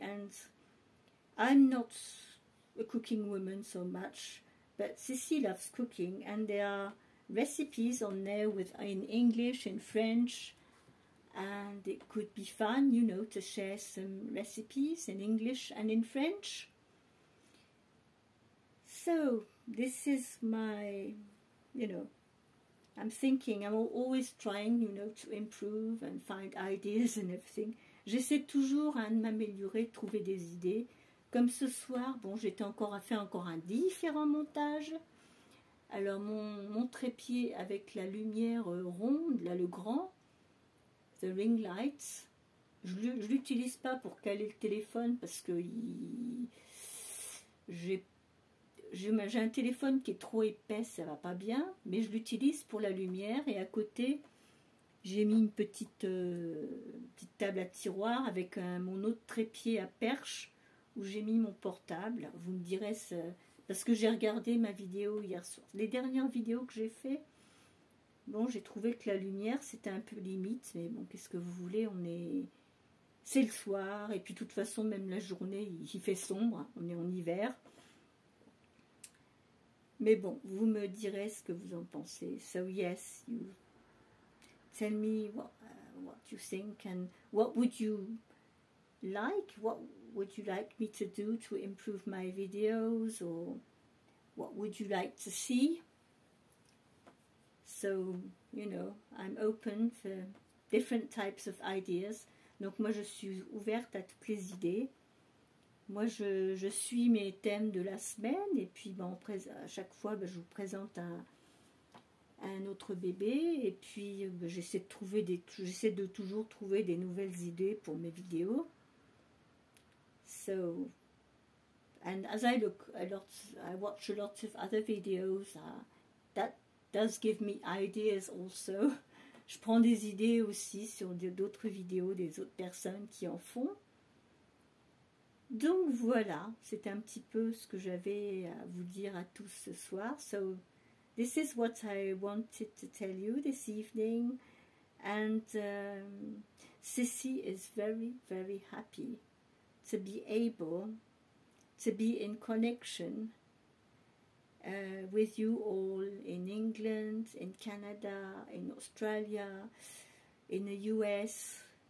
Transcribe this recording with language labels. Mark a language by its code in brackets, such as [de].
[en] And I'm not a cooking woman so much, but Sissy loves cooking, and there are recipes on there in English, in French, and it could be fun, you know, to share some recipes in English and in French. So this is my, you know, I'm always trying, you know, to improve and find ideas and everything. [fr] J'essaie toujours de m'améliorer, de trouver des idées. Comme ce soir, bon, j'étais encore à faire encore un différent montage. Alors mon trépied avec la lumière ronde, là le grand, [en] the ring light, [fr] je l'utilise pas pour caler le téléphone parce que j'ai un téléphone qui est trop épais, ça va pas bien, mais je l'utilise pour la lumière. Et à côté j'ai mis une petite table à tiroir avec mon autre trépied à perche où j'ai mis mon portable. Vous me direz, parce que j'ai regardé ma vidéo hier soir, les dernières vidéos que j'ai fait, bon, j'ai trouvé que la lumière c'était un peu limite, mais bon, qu'est-ce que vous voulez, c'est le soir, et puis de toute façon même la journée il fait sombre, on est en hiver. Mais bon, vous me direz ce que vous en pensez. [en] So yes, you tell me what you think, and what would you like, what would you like me to do to improve my videos, or what would you like to see? So, you know, I'm open for different types of ideas. [fr] Donc moi je suis ouverte à toutes les idées. Moi je suis mes thèmes de la semaine, et puis ben, à chaque fois ben, je vous présente un autre bébé, et puis ben, j'essaie de toujours trouver des nouvelles idées pour mes vidéos. [en] So, and as I watch a lot of other videos, that does give me ideas also. [fr] Je prends des idées aussi sur d'autres vidéos des autres personnes qui en font. Donc voilà, c'est un petit peu ce que j'avais à vous dire à tous ce soir. [en] So this is what I wanted to tell you this evening, and Sissy is very, very happy to be able to be in connection with you all in England, in Canada, in Australia, in the US.